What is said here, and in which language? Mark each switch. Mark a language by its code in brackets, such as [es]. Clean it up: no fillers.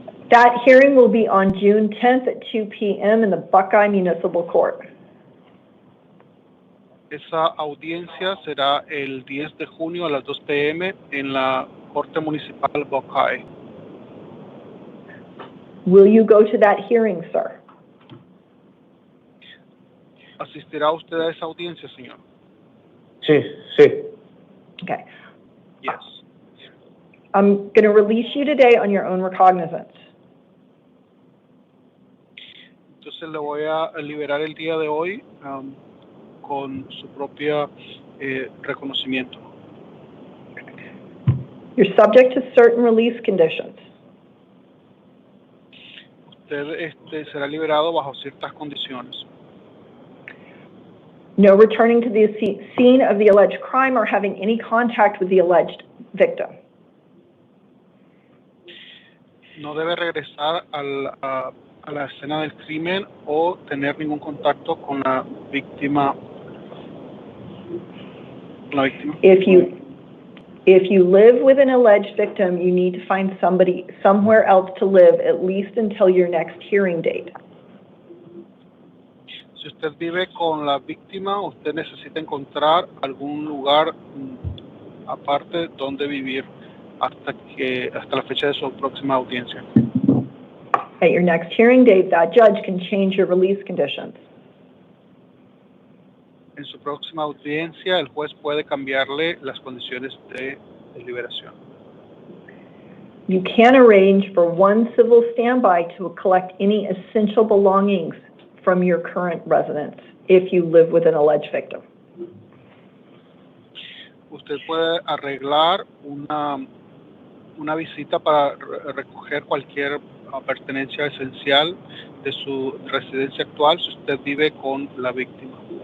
[en] That hearing will be on June 10th at 2 p.m. in the Buckeye Municipal Court. [es] Esa audiencia será el 10 de junio a las 2 p.m. en la Corte Municipal Buckeye. [en] Will you go to that hearing, sir? [es] ¿Asistirá usted a esa audiencia, señor? Sí, sí. [en] Okay. Yes. I'm going to release you today on your own recognizance. [es] Entonces le voy a liberar el día de hoy con su propia reconocimiento. [en] You're subject to certain release conditions. [es] Usted será liberado bajo ciertas condiciones. [en] No returning to the scene of the alleged crime or having any contact with the alleged victim. [es] No debe regresar a la escena del crimen o tener ningún contacto con la víctima. [en] If you live with an alleged victim, you need to find somebody somewhere else to live at least until your next hearing date. [es] Si usted vive con la víctima, usted necesita encontrar algún lugar aparte donde vivir hasta la fecha de su próxima audiencia. [en] At your next hearing date, that judge can change your release conditions. [es] En su próxima audiencia, el juez puede cambiarle las condiciones de liberación. [en] You can arrange for one civil standby to collect any essential belongings from your current residence if you live with an alleged victim. [es] Usted puede arreglar una visita para recoger cualquier pertenencia esencial de su residencia actual si usted vive con la víctima.